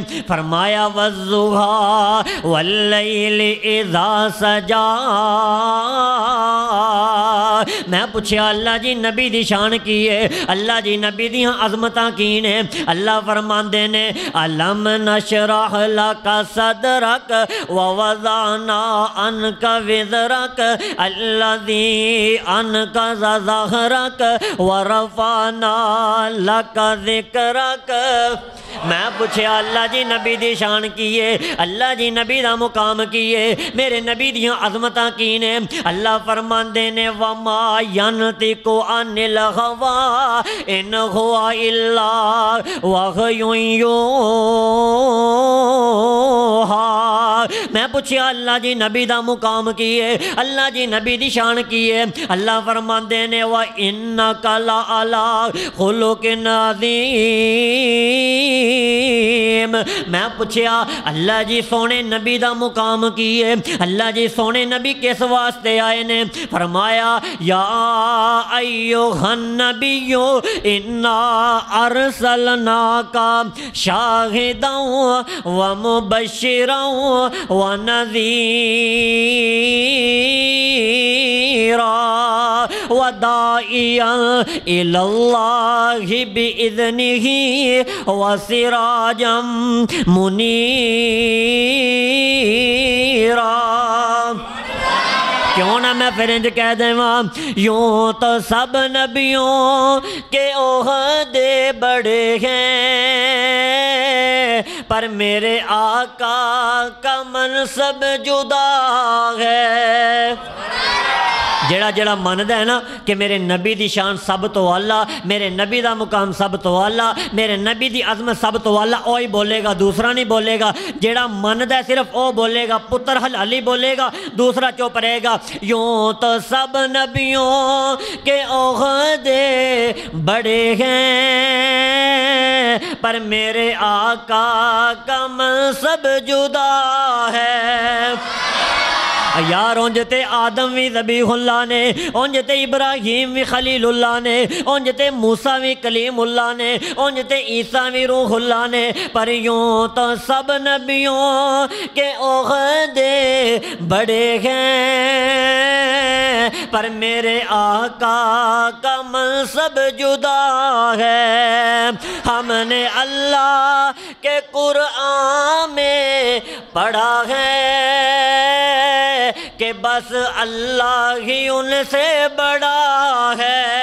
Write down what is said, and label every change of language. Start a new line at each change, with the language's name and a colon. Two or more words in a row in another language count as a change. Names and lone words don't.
Arabic: فرمايا والضحى والليل إذا سجى.
Punjabi: میں پچھیا اللہ جی نبی دی شان کی ہے? اللہ جی نبی دی عظمتاں کی نیں? اللہ فرماندے نیں
Arabic: ألم نشرح لك صدرك ووضعنا عنك وزرك الذي أنقض ظهرك ورفعنا لك ذكرك.
Punjabi: میں پچھیا اللہ جی نبی دی شان کی ہے? اللہ جی نبی دا مقام کی ہے؟ میرے نبی دیاں عظمتاں کی نیں? اللہ فرماندے نیں
Arabic: وما ينطق عن الهوى إن هو إلا وحي يوحى.
Punjabi: میں پچھیا اللہ جی نبی دا مقام کی ہے? اللہ جی نبی دی شان کی ہے? اللہ فرماندے نیں
Arabic: وإنك لعلى خلق عظيم.
Punjabi: میں پچھیا اللہ جی سوہنے نبی دا مقام کی ہے? اللہ جی سوہنے نبی کس واسطے آئے نیں?
Arabic: فرمايا يا أيها النبي إنا أرسلناك شاهدا ومبشرا ونذيرا وداعيا إلى الله بإذنه وسراجا منيرا.
Punjabi: کیوں نا میں فیر انج کہہ دیواں
Urdu: یوں تو سب نبیوں کے عہدے بڑے ہیں پر میرے آقا کا منصب جدا ہے.
Punjabi: جیہڑا جیہڑا مندا ہے نا کہ میرے نبی دی شان سب تو اعلیٰ، میرے نبی دا مقام سب تو اعلیٰ، میرے نبی دی عظمت سب تو اعلیٰ، او ہی بولے گا، دوسرا نہیں بولے گا. جیہڑا مندا ہے صرف او بولے گا، پتر حلالی بولے گا، دوسرا چپ رہے گا.
Urdu: یوں تو سب نبیوں کے عہدے بڑے ہیں پر میرے آقا کا منصب جدا ہے.
Punjabi: یار انج تے آدم بھی ذبیح اللہ نیں، انج تے ابراہیم بھی خلیل اللہ نیں، انج تے موسیٰ بھی کلیم اللہ نیں، انج تے عیسیٰ بھی روح اللہ نیں، پر
Urdu: یوں تو سب نبیوں کے عہدے بڑے ہیں پر میرے آقا کا منصب جدا ہے. ہم نے اللہ کے قرآن میں پڑھا ہے کہ بس اللہ ہی ان سے بڑا ہے.